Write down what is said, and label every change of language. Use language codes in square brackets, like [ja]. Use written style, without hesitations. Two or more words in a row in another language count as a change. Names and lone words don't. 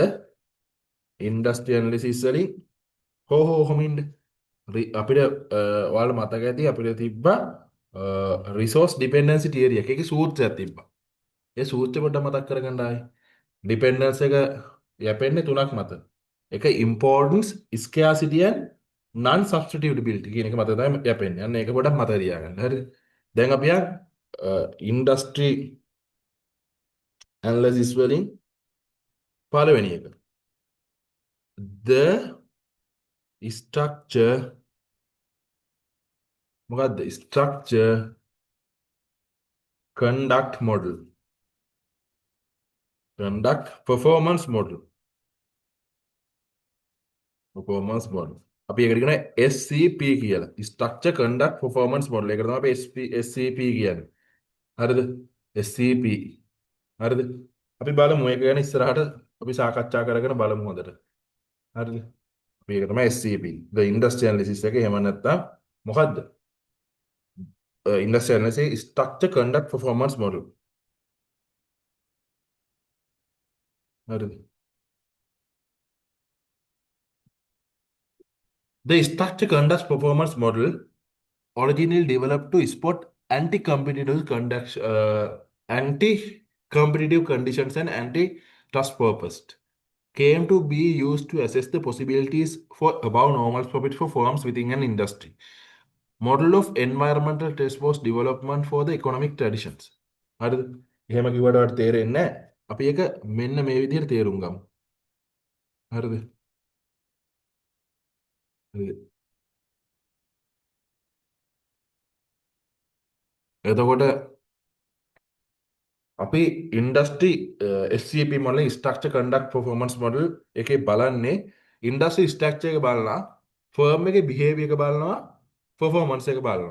[en] industry analysis [si] වලින් කොහොමින්ද අපිට ඔයාලට මතක ඇති අපිට තිබ්බා [en] resource dependency theory [si] එක. ඒකේ සූත්‍රයක් තිබ්බා. ඒ සූත්‍රය පොඩ්ඩක් මතක් කරගන්න ආයේ. ඩිපෙන්ඩන්ස් එක යැපෙන්නේ තුනක් මත. එක [en] importance, scarcity and non substitutability [si] කියන එක මත තමයි යැපෙන්නේ. අන්න ඒක පොඩ්ඩක් මතක තියාගන්න. හරිද? දැන් අපි [en] industry analysis [si] වලින් පළවෙනි එක. [en] The structure මොකද්ද? structure conduct model. conduct performance model. performance model. [si] අපි ඒකට කියන SCP කියලා. [en] structure conduct performance model. [si] ඒකට තමයි අපි SCP කියන්නේ. හරිද? SCP. හරිද? අපි බලමු ඒක ගැන ඉස්සරහට අපි සාකච්ඡා කරගෙන බලමු හොඳට. හරිද? අපි ඒක තමයි SCP. [en] the industry analysis [si] එක එහෙම නැත්නම් මොකද්ද? [en] industry analysis structure conduct performance model. [si] හරිද? [en] the structure conduct performance model originally developed to spot anti-competitive conditions and antitrust purpose, came to be used to assess the possibilities for above normal profit for firms within an industry. Model of environmental test was development for the economic traditions. [si] හරිද? එහෙම කිව්වට වට තේරෙන්නේ නැහැ. අපි ඒක මෙන්න මේ විදිහට තේරුම් ගමු. හරිද? හරිද? එතකොට අපි [en] industry SCP model structure conduct performance model [si] එකේ බලන්නේ [en] industry structure [si] එක බලනවා ෆර්ම් එකේ බිහේවියර් එක බලනවා පර්ෆෝමන්ස් එක බලනවා.